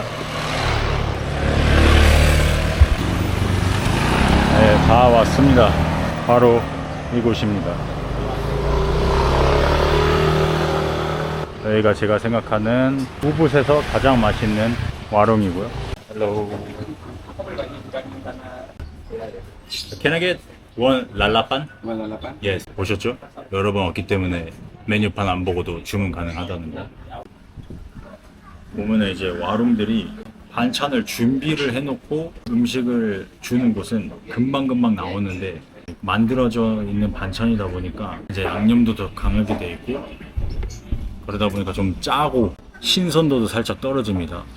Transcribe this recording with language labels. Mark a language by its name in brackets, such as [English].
[Korean] 네, 다 왔습니다. 바로 이곳입니다. 여기가 제가 생각하는 우붓에서 가장 맛있는 와롱이고요. [English] Hello. Can I get one 랄라판? Yes. [Korean] 보셨죠? 여러 번 왔기 때문에 메뉴판 안 보고도 주문 가능하다는 거. 보면 이제 와롱들이 반찬을 준비를 해놓고 음식을 주는 곳은 금방금방 나오는데 만들어져 있는 반찬이다 보니까 이제 양념도 더 강하게 돼 있고 그러다 보니까 좀 짜고 신선도도 살짝 떨어집니다.